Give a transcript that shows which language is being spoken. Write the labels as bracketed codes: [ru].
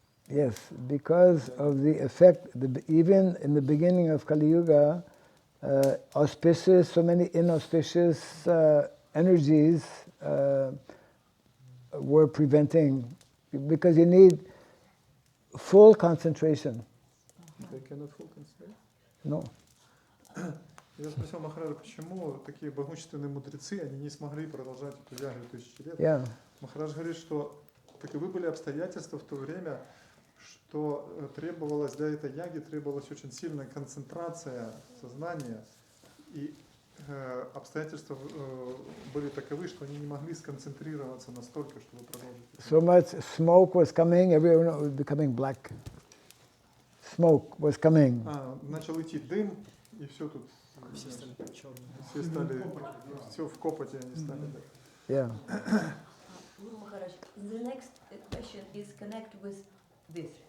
[en] Yes, because of the effect. Even in the beginning of Kali Yuga, auspicious, so many inauspicious energies were preventing, because you need full concentration. They cannot full concentrate? No. [ru] Я спросил Махараджа, почему такие могущественные мудрецы, они не смогли продолжать эту ягью 1000 лет. [en] Yeah. [ru] Махарадж говорит, что таковы были обстоятельства в то время, что требовалось для этой яги, требовалась очень сильная концентрация сознания, и обстоятельства были таковы, что они не могли сконцентрироваться настолько, чтобы продолжить. [en] So much smoke was coming, everyone was becoming black. Smoke was coming. [ru] Начал идти дым, и все тут Все стали черные. Все стали, все в копоти они стали. Да. [en] Yeah. Guru Maharaj, the next question is connected with this.